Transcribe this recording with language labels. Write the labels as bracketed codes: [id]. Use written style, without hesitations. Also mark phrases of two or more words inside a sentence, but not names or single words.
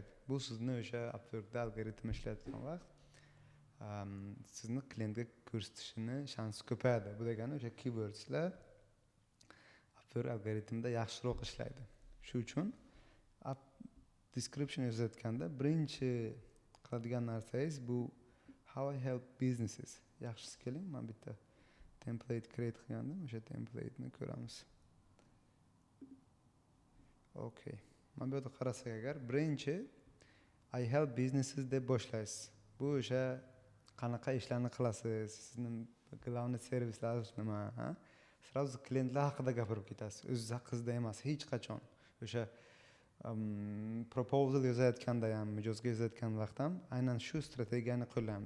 [uz] Bu sizni o'sha Upworkda algoritm ishlayotgan vaqt sizni klientga ko'rsatishini shansi ko'payadi. Bu degani o'sha keywordslar Upwork algoritmida yaxshiroq ishlaydi. Shu uchun description yozayotganda birinchi qiladigan narsangiz bu [en] how I help businesses. [uz] Yaxshisi keling, men bitta [en] template create [uz] qilgandim, o'sha template'ni ko'ramiz. Okay. Men bu yerda qarasak agar birinchi [en] I help businesses [uz] deb boshlaysiz. Bu o'sha qanaqa ishlarni qilasiz, sizning главный servislaringiz nima, ha? Сразу klientlar haqida gapirib ketasiz. O'zingiz haqingizda emas, hech qachon. O'sha proposal yozayotganda ham, mijozga yozayotgan vaqt ham aynan shu strategiyani qo'llaymiz.